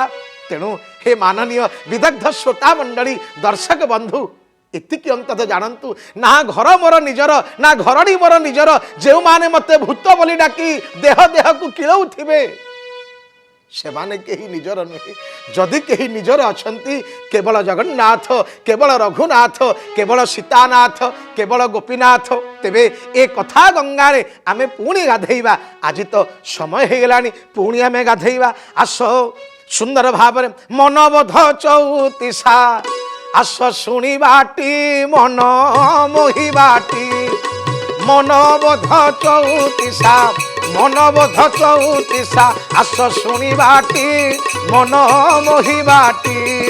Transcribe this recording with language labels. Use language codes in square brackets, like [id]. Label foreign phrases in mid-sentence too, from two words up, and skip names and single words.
[or] ତେଣୁ ହେ ମାନନୀୟ ବିଦଗ୍ଧ ଶ୍ରୋତା ମଣ୍ଡଳୀ ଦର୍ଶକ ବନ୍ଧୁ ଏତିକି ଅନ୍ତତ ଜାଣନ୍ତୁ ନା ଘର ମୋର ନିଜର ନା ଘରଣୀ ମୋର ନିଜର ଯେ ମାନେ ମତେ ଭୂତ ବୋଲି ଡାକି ଦେହ ଦେହ କୁ କିଲଉଥିବେ ସେ ମାନେ କେହି ନିଜର ନୁହେଁ। ଯଦି କେହି ନିଜର ଅଛନ୍ତି କେବଳ ଜଗନ୍ନାଥ କେବଳ ରଘୁନାଥ କେବଳ ସୀତାନାଥ କେବଳ ଗୋପୀନାଥ ତେବେ ଏ କଥା ଗଙ୍ଗାରେ ଆମେ ପୁଣି ଗାଧେଇବା। ଆଜି ତ ସମୟ ହେଇଗଲାଣି ପୁଣି ଆମେ ଗାଧେଇବା। ଆସ ସୁନ୍ଦର ଭାବ ମନବୋଧ ଚଉତିଶା ଆସ ଶୁଣିବାଟି ମନ ମୋହିବାଟି ମନବୋଧ ଚଉତିଶା ମନବୋଧ ଚଉତିଶା ଆସ ଶୁଣିବାଟି ମନ ମୋହିବାଟି